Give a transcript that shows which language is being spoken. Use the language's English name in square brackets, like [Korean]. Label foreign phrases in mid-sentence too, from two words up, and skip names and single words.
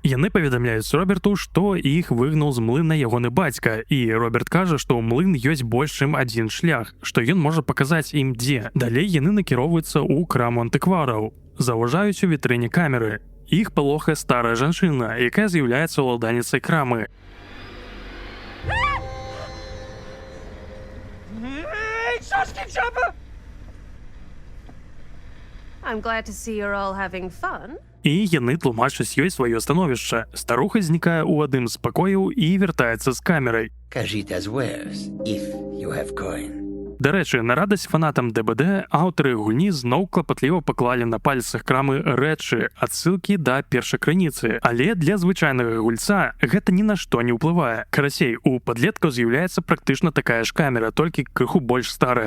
[Belarusian] Яны паведамляюць Роберту, што іх выгнаў з млына ягоны бацька, і Роберт кажа, што ў млын ёсць больш чым адзін шлях, што ён можа паказаць ім дзе. Далей яны накіроўваюцца ў краму антыквараў. Заўважаюць у вітрыне камеры. Іх палохае старая жанчына, якая з'яўляецца ўладальніцай крамы. [English] I'm glad to see you're all having fun. [Belarusian] І яны тлумачаць ёй сваё становішча. Старуха знікае ў адным з пакояў і вяртаецца з камерай. [English] Casitas wares, if you have coin. [Belarusian] Дарэчы, на радасць фанатам ДБД аўтары гульні зноў клапатліва паклалі на пальцах крамы рэчы, адсылкі да першай крыніцы. Але для звычайнага гульца гэта ні на што не ўплывае. Карацей, у падлеткаў з'яўляецца практычна такая ж камера, толькі крыху больш старая.